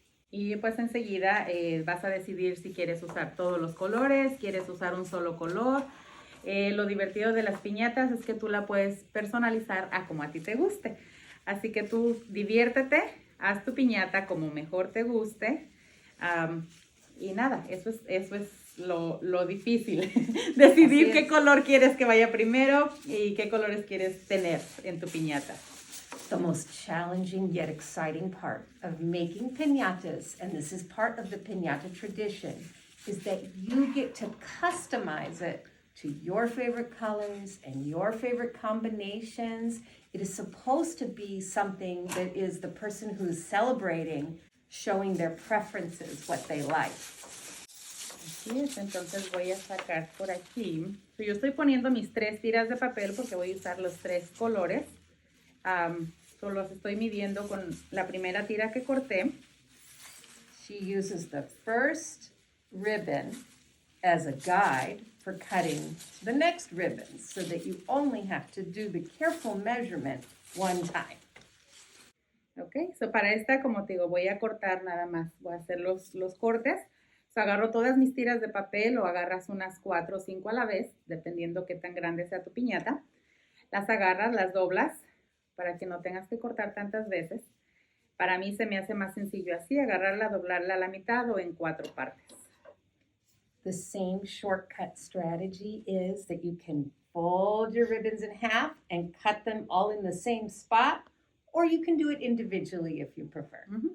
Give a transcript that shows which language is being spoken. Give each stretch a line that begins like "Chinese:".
Spanish: Y pues enseguida vas a decidir si quieres usar todos los colores, quieres usar un solo color. Lo divertido de las piñatas es que tú la puedes personalizar a como a ti te guste. Así que tú diviértete, haz tu piñata como mejor te guste. Y nada, eso es lo difícil. Decidir qué color quieres que vaya primero y qué colores quieres tener en tu piñata.
English: The most challenging yet exciting part of making piñatas, and this is part of the piñata tradition, is that you get to customize it to your favorite colors and your favorite combinations. It is supposed to be something that is the person who's celebrating showing their preferences, what they like.
Spanish: Así es, entonces voy a sacar por aquí. Yo estoy poniendo mis 3 tiras de papel porque voy a usar los 3 colores. Solo los estoy midiendo con la primera tira que corté.
English: She uses the first ribbon as a guide for cutting the next ribbon so that you only have to do the careful measurement one time.
Spanish: Ok, para esta, como te digo, voy a cortar nada más. Voy a hacer los cortes. Agarro todas mis tiras de papel o agarras unas 4 o 5 a la vez, dependiendo qué tan grande sea tu piñata. Las agarras, las doblas, para que no tengas que cortar tantas veces. Para mí se me hace más sencillo así, agarrarla, doblarla a la mitad o en 4 partes.
English: The same shortcut strategy is that you can fold your ribbons in half and cut them all in the same spot, or you can do it individually if you prefer.